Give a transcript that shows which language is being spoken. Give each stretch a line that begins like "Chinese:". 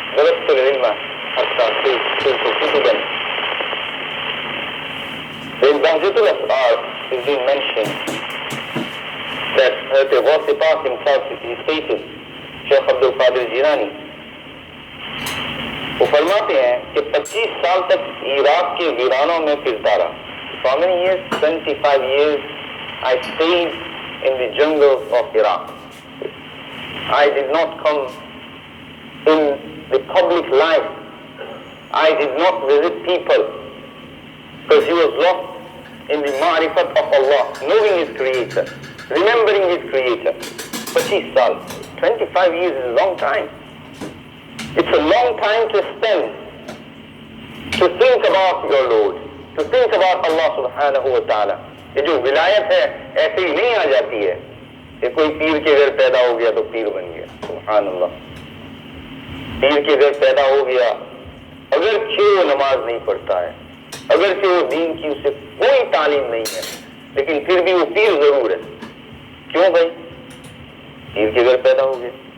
Hindi: गलत तो इल्म हत्ता Kutuban
English: in Bahjatul Asrar is being mentioned that the Wasifat himself, he stated, Shaykh Abdul Qadir Jilani,
Hindi: वो फरमाते हैं कि 25 साल तक इराक के वीरानों में फिरता रहा।
English: For how many years? 25 years I stayed in the jungles of Iraq. I did not come in the public life. I did not visit people, because he was lost in the ma'rifat of Allah, knowing His Creator, remembering His Creator.
Hindi: 25 saal,
English: 25 years is a long time. It's a long time to spend to think about your Lord, to think about Allah subhanahu wa ta'ala.
Hindi: ये जो विलायत है ऐसे ही नहीं आ जाती है कि कोई पीर के घर पैदा हो गया तो पीर बन गया। सुभान अल्लाह, पीर के घर पैदा हो गया, अगर वो नमाज नहीं पढ़ता है, अगर वो दीन की उसे कोई तालीम नहीं है, लेकिन फिर भी वो पीर जरूर है। क्यों भाई? पीर के घर पैदा हो गया।